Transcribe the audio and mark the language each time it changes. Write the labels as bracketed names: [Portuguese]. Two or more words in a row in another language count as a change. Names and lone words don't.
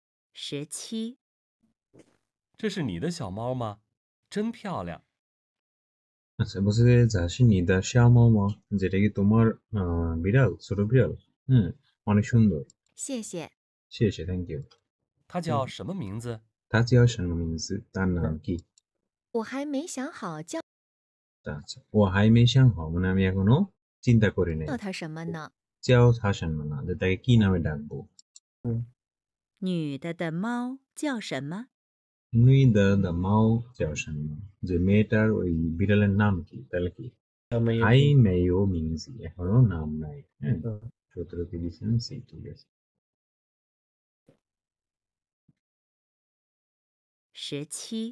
[Chinese] 17. 这是你的小猫吗？真漂亮。 [Bangla] আচ্ছা বলছে যে [Chinese] 这是你的小猫吗 [Bangla] যেটা কি তোমার বিড়াল ছোট বিড়াল অনেক সুন্দর [Chinese] 谢谢。谢谢 [English] thank you [Chinese] 它叫什么名字？他叫什么名字 [Bangla] তার নাম কি [Chinese] 我还没想好叫 [Bangla] আচ্ছা [Chinese] 我还没想好 [Bangla] মানে আমি এখনো চিন্তা করি নাই [Chinese] 它什么呢？叫它什么呢 [Bangla] যে তাকে কি নামে ডাকবো [Chinese] 女的的猫叫什么？女的猫叫什么 [Bangla] যে মেয়েটার ওই বিড়ালের নাম কি তাহলে কি [Chinese] 还没有名字 [Bangla] এখনো নাম নাই হ্যাঁ 17 দিয়েছেন সি ঠিক আছে [Chinese] 17.